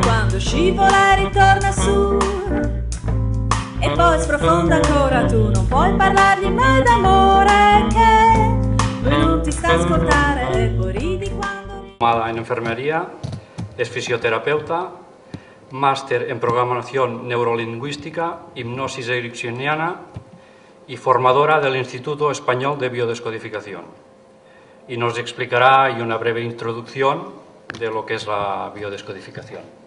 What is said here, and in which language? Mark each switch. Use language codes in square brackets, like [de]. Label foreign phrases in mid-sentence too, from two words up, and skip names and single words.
[it] quando scivola e ritorna su e poi sprofonda ancora. Tu non puoi parlargli mai d'amore che lui non ti sta a ascoltare e poi ridi quando... [es] En enfermería, es fisioterapeuta, máster en programación neurolingüística, hipnosis ericksoniana y formadora del Instituto Español de Biodescodificación. Y nos explicará una breve introducción de lo que es la biodescodificación.